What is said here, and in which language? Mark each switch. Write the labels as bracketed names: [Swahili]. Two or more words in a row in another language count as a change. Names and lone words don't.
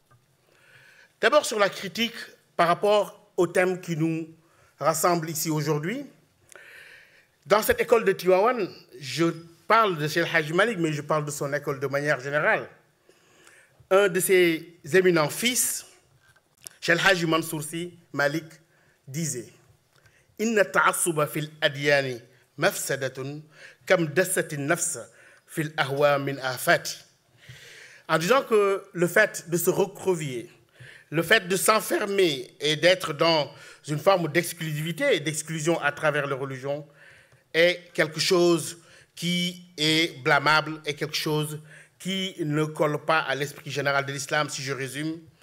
[French] D'abord sur la critique par rapport au thème qui nous rassemble ici aujourd'hui. Dans cette école de Tivaouane, je parle de Cheikh Hadji Malick, mais je parle de son école de manière générale. Un de ses éminents fils, Cheikh Hadji Mansour Sy Malick, disait: [Arabic] إن التعصب في الأديان مفسدة كم دست النفس في الأهواء من آفات. [French] En disant que le fait de se recroqueviller, le fait de s'enfermer et d'être dans une forme d'exclusivité et d'exclusion à travers les religions est quelque chose qui est blâmable et quelque chose qui ne colle pas à l'esprit général de l'islam, si je résume,